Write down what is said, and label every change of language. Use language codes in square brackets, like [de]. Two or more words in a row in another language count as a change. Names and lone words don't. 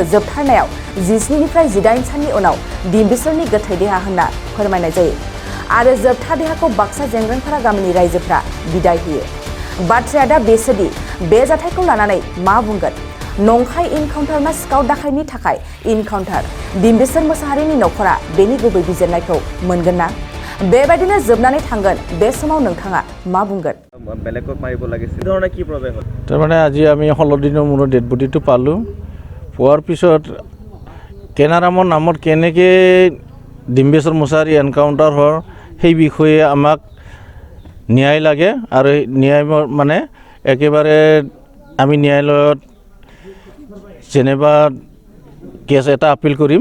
[brx] जोबथारनायाव 17 निफ्राय 18 साननि उनाव बिम्बिसारनि गोथै देहा होनना फोरमायनाय जायो आरो जोबथा देहाखौ बाक्सा जेंग्रेंफारा गामिनि रायजोफ्रा बिदाय होयो। बाथ्राया दा बेसोदि बे जाथायखौ लानानै मा बुंगोन? नंखाय इनकाउन्टार ना सिखाव दाखायनि थाखाय इनकाउन्टार? बिम्बिसार मोसाहारिनि नखरा बेनि गुबै बिजिरनायखौ मोनगोन ना? बेबायदिनो जोबनानै थांगोन। बे समाव नोंथाङा मा बुंगोन? [as] তাৰমানে আজি আমি 16 দিনৰ মূৰত ডেড বডিটো পালোঁ। পোৱাৰ পিছত কেনাৰামৰ নামত কেনেকৈ ডিম্বেশ্বৰ মোছাহাৰী এনকাউণ্টাৰ হ'ল সেই বিষয়ে আমাক ন্যায় লাগে আৰু ন্যায় মানে একেবাৰে আমি ন্যায়ালয়ত যেনিবা কেছ এটা আপিল কৰিম।